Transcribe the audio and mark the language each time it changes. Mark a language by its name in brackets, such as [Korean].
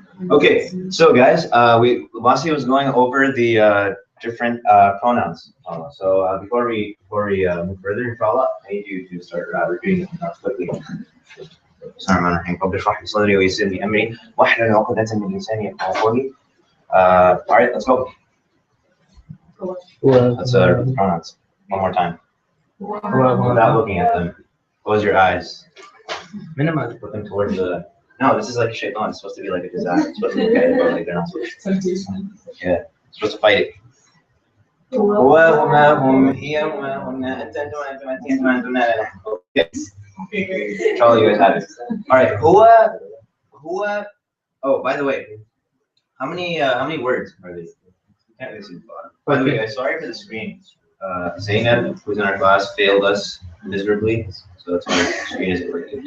[English] Okay, so guys, Vasi was going over the different pronouns. Before we move further, inshallah, I need you to start repeating them quickly. [Arabic] بسم الله الرحمن الرحيم رب اشرح لي صدري ويسر لي امري واحلل عقدة من لساني يفقهوا قولي [English] All right, let's go. [Arabic] هو [English] Let's pronouns one more time without looking at them. Close your eyes. minimize. Put them towards the. No, this is like shit. No, it's supposed to be like a disaster. It's supposed to be okay, but like they're not supposed to. Yeah, supposed to fight it. [Arabic] هو وما هم هي وما هن أنت أنتم أنتم أنتم أنتم Okay. [English] All you guys have it. All right. Who? Oh, by the way, how many words are these? Can't really see the bottom. By the way, guys, sorry for the screen. Zainab, who's in our class, failed us miserably, so that's why the screen isn't working.